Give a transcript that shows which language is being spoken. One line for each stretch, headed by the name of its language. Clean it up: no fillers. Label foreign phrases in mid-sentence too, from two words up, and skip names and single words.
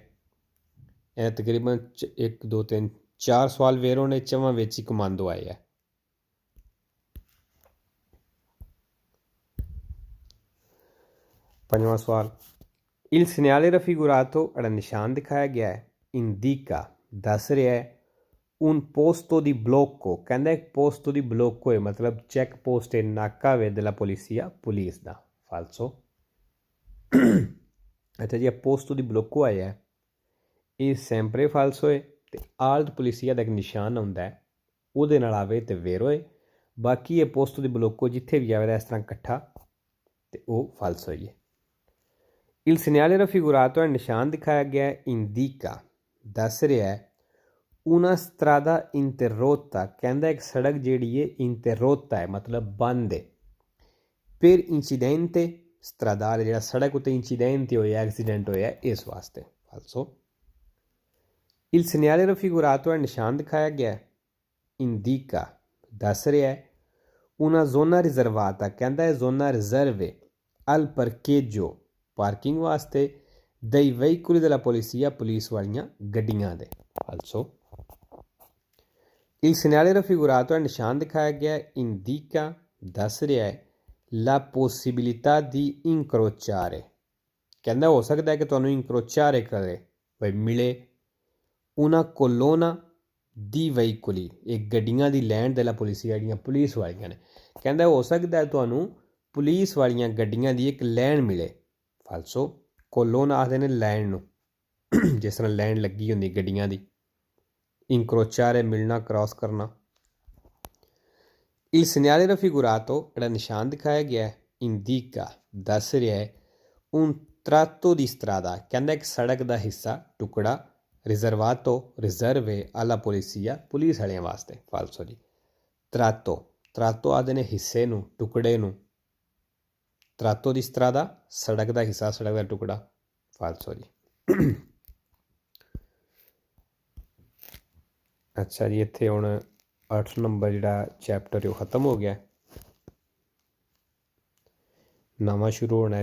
Punjabi: ਇਹ ਤਕਰੀਬਨ 1 2 3 4 ਸਵਾਲ ਵੇਰੋ ਨੇ, ਚਵਾਂ ਵਿੱਚ ਹੀ ਕਮਾਂਡੋ ਆਏ ਹੈ। ਪੰਜਵਾਂ ਸਵਾਲ
Italian: Il segnale raffigurato
Punjabi: ਜਿਹੜਾ ਨਿਸ਼ਾਨ ਦਿਖਾਇਆ ਗਿਆ ਹੈ ਇੰਡੀਕਾ ਦੱਸ ਰਿਹਾ ਹੈ
Italian: un posto di blocco,
Punjabi: ਕਹਿੰਦਾ ਇੱਕ
Italian: posto di blocco
Punjabi: ਹੈ ਮਤਲਬ ਚੈੱਕ ਪੋਸਟ ਹੈ, ਨਾਕਾ ਵੇ
Italian: della polizia
Punjabi: ਪੁਲਿਸ ਦਾ। ਫਾਲਸੋ। ਅੱਛਾ ਜੀ,
Italian: posto di blocco
Punjabi: ਆਇਆ ਇਹ
Italian: sempre falso
Punjabi: ਹੈ ਤੇ
Italian: alt polizia
Punjabi: ਦਾ ਇੱਕ ਨਿਸ਼ਾਨ ਹੁੰਦਾ ਹੈ ਉਹਦੇ ਨਾਲ ਆਵੇ ਤੇ ਵੇਰੋ ਹੈ। ਬਾਕੀ ਇਹ
Italian: posto di blocco
Punjabi: ਜਿੱਥੇ ਵੀ ਆਵੇਗਾ ਇਸ ਤਰ੍ਹਾਂ ਇਕੱਠਾ ਤੇ ਉਹ ਫਾਲਸੋ ਹੀ ਹੈ।
Italian: Il segnale raffigurato
Punjabi: ਨਿਸ਼ਾਨ ਦਿਖਾਇਆ ਗਿਆ ਇੰਡੀਕਾ ਦੱਸ ਰਿਹਾ ਹੈ
Italian: una strada interrotta,
Punjabi: ਕਹਿੰਦਾ ਇੱਕ ਸੜਕ ਜਿਹੜੀ ਹੈ interrotta ਹੈ ਮਤਲਬ ਬੰਦ ਹੈ।
Italian: per incidente stradale,
Punjabi: ਜਿਹੜਾ ਸੜਕ ਉੱਤੇ ਇੰਸੀਡੈਂਟ ਹੋਇਆ, ਐਕਸੀਡੈਂਟ ਹੋਇਆ, ਇਸ ਵਾਸਤੇ falso.
Italian: Il segnale raffigurato è
Punjabi: ਨਿਸ਼ਾਨ ਦਿਖਾਇਆ ਗਿਆ
Italian: indica
Punjabi: ਦੱਸ ਰਿਹਾ ਹੈ
Italian: una zona riservata,
Punjabi: ਕਹਿੰਦਾ ਹੈ
Italian: zona riserve al parcheggio,
Punjabi: ਪਾਰਕਿੰਗ ਵਾਸਤੇ
Italian: dei veicoli della polizia,
Punjabi: ਪੁਲਿਸ ਵਾਲੀਆਂ ਗੱਡੀਆਂ ਦੇ falso. Il segnale raffigurato è ਨਿਸ਼ਾਨ ਦਿਖਾਇਆ ਗਿਆ indica ਦੱਸ ਰਿਹਾ ਹੈ la possibilità di incrociare, ਕਹਿੰਦਾ ਹੋ ਸਕਦਾ ਹੈ ਕਿ ਤੁਹਾਨੂੰ incrociare ਕਰੇ ਬਈ ਮਿਲੇ
Italian: una colonna di veicoli,
Punjabi: ਇਹ ਗੱਡੀਆਂ ਦੀ ਲੈਣ ਦੇ
Italian: la polizia
Punjabi: ਜਿਹੜੀਆਂ ਪੁਲਿਸ ਵਾਲੀਆਂ ਨੇ, ਕਹਿੰਦਾ ਹੋ ਸਕਦਾ ਹੈ ਤੁਹਾਨੂੰ ਪੁਲਿਸ ਵਾਲੀਆਂ ਗੱਡੀਆਂ ਦੀ ਇੱਕ ਲੈਣ ਮਿਲੇ falso. ਕੋਲੋਨ ਆਖਦੇ ਨੇ ਲੈਣ ਨੂੰ, ਜਿਸ ਤਰ੍ਹਾਂ ਲੈਣ ਲੱਗੀ ਹੁੰਦੀ ਗੱਡੀਆਂ ਦੀ. incrociare ਮਿਲਣਾ, ਕ੍ਰਾਸ ਕਰਨਾ.
Italian: Il segnale raffigurato,
Punjabi: ਜਿਹੜਾ ਨਿਸ਼ਾਨ ਦਿਖਾਇਆ ਗਿਆ ਹੈ indica ਦੱਸ ਰਿਹਾ ਹੈ
Italian: un tratto di strada,
Punjabi: ਕਹਿੰਦਾ ਇੱਕ ਸੜਕ ਦਾ ਹਿੱਸਾ, ਟੁਕੜਾ,
Italian: riservato riserve alla polizia,
Punjabi: ਪੁਲਿਸ ਵਾਲਿਆਂ ਵਾਸਤੇ falso ਜੀ. tratto, tratto ਆਖਦੇ ਨੇ ਹਿੱਸੇ ਨੂੰ, ਟੁਕੜੇ ਨੂੰ.
Italian: tratto di strada
Punjabi: ਸੜਕ ਦਾ ਹਿੱਸਾ, ਸੜਕ ਦਾ ਟੁਕੜਾ falso ਜੀ. ਅੱਛਾ ਜੀ, ਇੱਥੇ ਹੁਣ 8 ਨੰਬਰ ਜਿਹੜਾ ਚੈਪਟਰ ਉਹ ਖ਼ਤਮ ਹੋ ਗਿਆ, ਨਵਾਂ ਸ਼ੁਰੂ ਹੋਣਾ ਹੈ.